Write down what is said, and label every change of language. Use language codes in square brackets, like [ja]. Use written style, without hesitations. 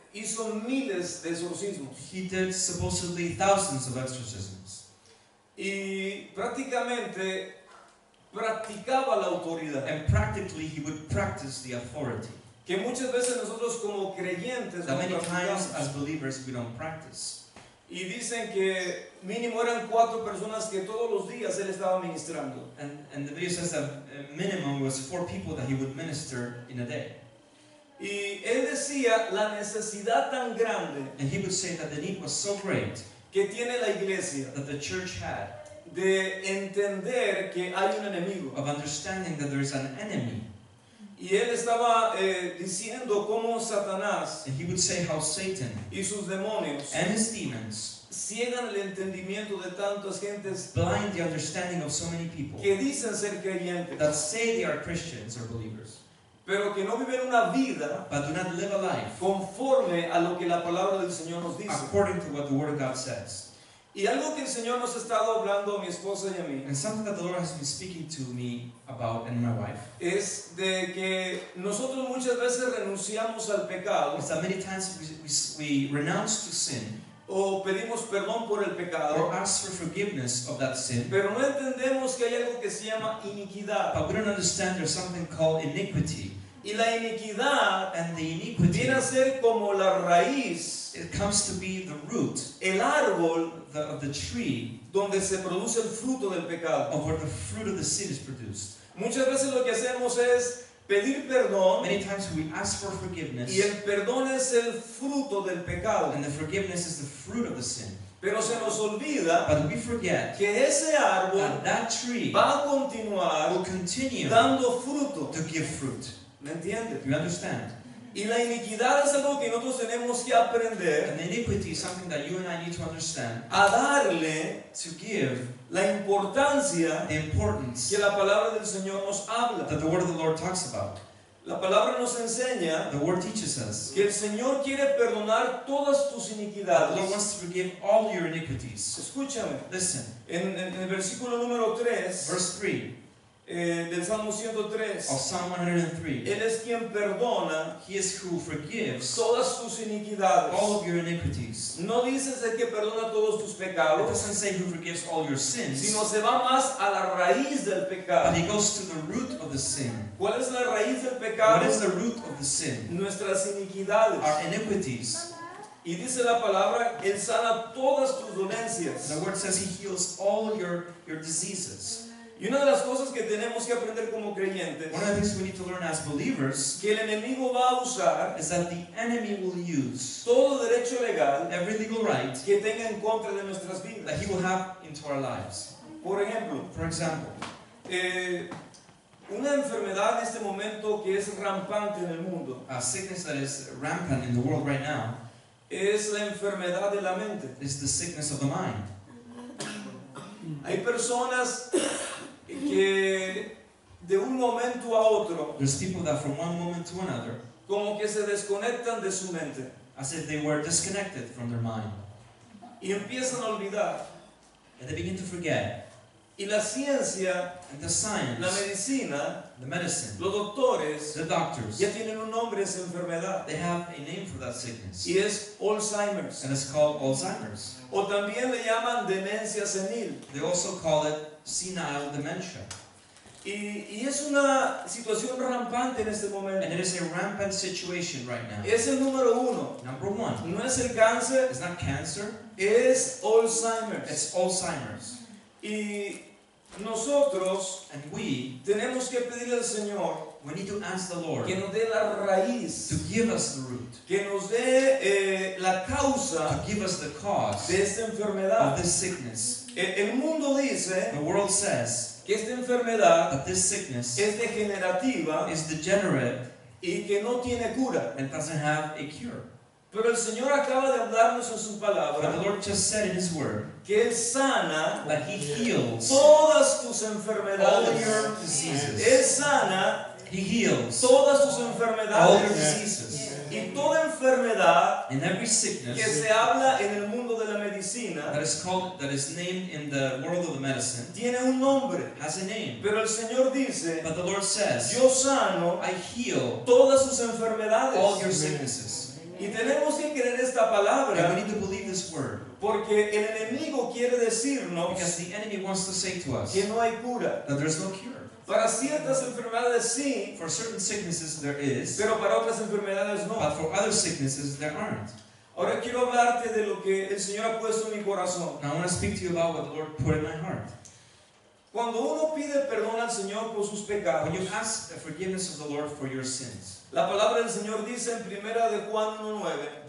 [es] hizo miles de exorcismos. [en] he did supposedly thousands of exorcisms. [es] Y prácticamente practicaba la autoridad. [en] And practically he would practice the authority [es] Que muchas veces nosotros como creyentes [en] that no many times [es] practicamos. [en] as believers we don't practice. [es] Y dicen que mínimo eran 4 personas que todos los días él estaba ministrando. [en] And the video says that minimum was 4 people that he would minister in a day. [es] Y él decía la necesidad tan grande [en] And he would say that the need was so great [es] que tiene la iglesia [en] that the church had [es] de entender que hay un enemigo. [en] of understanding that there is an enemy. [es] Y él estaba diciendo cómo Satanás [en] And he would say how Satan [es] y sus demonios [en] and his demons [es] ciegan el entendimiento de tantas gentes [en] blind the understanding of so many people [es] que dicen ser creyentes, [en] that say they are Christians or believers, [es] pero que no viven una vida [en] but do not live a life [es] conforme a lo que la palabra del Señor nos dice. [en] according to what the Word of God says. [es] Y algo que el Señor nos ha estado hablando a mi esposa y a mí [en] And something that the Lord has been speaking to me about and my wife [es] es de que nosotros muchas veces renunciamos al pecado [en] is that many times we renounce to sin [es] o pedimos perdón por el [en] or [es] pecado, [en] ask for forgiveness of that sin, [es] pero no entendemos que hay algo que se llama iniquidad. [en] but we don't understand there's something called iniquity. [es] Y la iniquidad [en] And the iniquity, [es] viene a ser como la raíz, [en] it comes to be the root [es] el árbol [en] of the tree [es] donde se produce el fruto del pecado. [en] of where the fruit of the sin is produced. [es] Muchas veces lo que hacemos es pedir perdón [en] Many times we ask for forgiveness, [es] y el perdón es el fruto del pecado. [en] and the forgiveness is the fruit of the sin. [es] Pero se nos olvida [en] But we forget [es] que ese árbol [en] that that tree [es] va a continuar [en] will continue [es] dando fruto. [en] to give fruit. [es] ¿Me entiendes? [en] You understand? [es] Y la iniquidad es algo que nosotros tenemos que aprender [en] And iniquity is something that you and I need to understand, [es] a darle [en] to give [es] la importancia [en] the importance [es] que la palabra del Señor nos habla. [en] that the word of the Lord talks about. [es] La palabra nos enseña [en] The word teaches us [es] que el Señor quiere perdonar todas tus [en] that the Lord [es] iniquidades. [en] wants to forgive all your iniquities. [es] Escúchame, [en] Listen, [es] en el versículo número 3 [en] verse 3 [es] del Salmo 103, [en] of Psalm 103. [es] Él es quien perdona [en] He is who forgives [es] todas tus iniquidades. [en] all of your iniquities. [es] No dices el que perdona todos tus [en] It [es] pecados, [en] doesn't say who forgives all your sins, [es] sino se va más a la raíz del [en] but [es] pecado. [en] he goes to the root of the sin. [es] ¿Cuál es la raíz del [en] What [es] pecado? [en] is the root of the sin? [es] Nuestras iniquidades. [en] Our iniquities. [es] Y dice la palabra, Él sana todas tus dolencias. [en] The word says he heals all your diseases. [es] Y una de las cosas que tenemos que aprender como creyentes, [en] One of the things we need to learn as believers [es] que el enemigo va a usar [en] is that the enemy will use [es] todo derecho legal [en] every legal right [es] que tenga en contra de nuestras vidas. [en] that he will have into our lives. [es] Por ejemplo, [en] For example, [es] una enfermedad en este momento que es rampante en el mundo [en] a sickness that is rampant in the world right now [es] es la enfermedad de la mente. [en] is the sickness of the mind. [es] Hay personas que de un momento a otro [en] There's people that from one moment to another, [es] como que se desconectan de su mente [en] as if they were disconnected from their mind, [es] y empiezan a olvidar [en] and they begin to forget [es] Y la ciencia, [en] And the [es] la [en] science, [es] medicina, [en] the medicine, [es] los doctores [en] the doctors, [es] ya tienen un nombre esa enfermedad [en] they have a name for that sickness. [es] y es Alzheimer's. [en] And it's called Alzheimer's. [es] O también le llaman demencia senil. [en] They also call it senile dementia. [es] Y es una situación rampante en este momento. [en] And it is a rampant situation right now. [es] Es el número uno. [en] Number one, [es] No es el cáncer, [en] it's not cancer, [es] es Alzheimer's. [en] it's Alzheimer's. [es] Y nosotros [en] And we [es] tenemos que pedirle al Señor [en] need to ask the Lord [es] que nos dé la [en] to [es] raíz, [en] give us the root, [es] que nos dé la [en] to [es] causa [en] give us the cause [es] de esta [en] of [es] enfermedad. [en] this sickness. [es] El mundo dice [en] The world says [es] que esta enfermedad [en] that this sickness [es] es degenerativa [en] is degenerate [es] y que no tiene cura. [en] and doesn't have a cure. [es] Pero el Señor acaba de hablarnos en su [en] But the [es] palabra [en] Lord just said in His Word [es] que Él sana [en] that He heals [es] todas tus [en] all [es] enfermedades. [en] your [es] Él [en] diseases. [es] sana [en] He heals [es] todas tus [en] all your [es] enfermedades. [en] diseases. [es] Y toda enfermedad [en] In every sickness [es] se habla en el mundo de la medicina [en] that is named in the world of the medicine [es] tiene un nombre. [en] has a name. [es] Pero el Señor dice, [en] But the Lord says, [es] yo sano [en] I heal [es] todas tus [en] all your [es] enfermedades. [en] sicknesses. [es] Y tenemos que creer esta [en] And we [es] palabra [en] need to believe this word [es] porque el enemigo quiere decirnos [en] because the enemy wants to say to us [es] que no hay cura. [en] that there's no cure. [es] Para ciertas enfermedades sí, [en] For certain sicknesses there is, [es] pero para otras enfermedades no. [en] but for other sicknesses there aren't. [es] Ahora quiero hablarte de lo que el Señor ha puesto en mi corazón. [en] Now I want to speak to you about what the Lord put in my heart. [es] Cuando uno pide perdón al Señor por sus pecados, [en] When you ask the forgiveness of the Lord for your sins, [es] la palabra del Señor dice en 1 de Juan 1:9,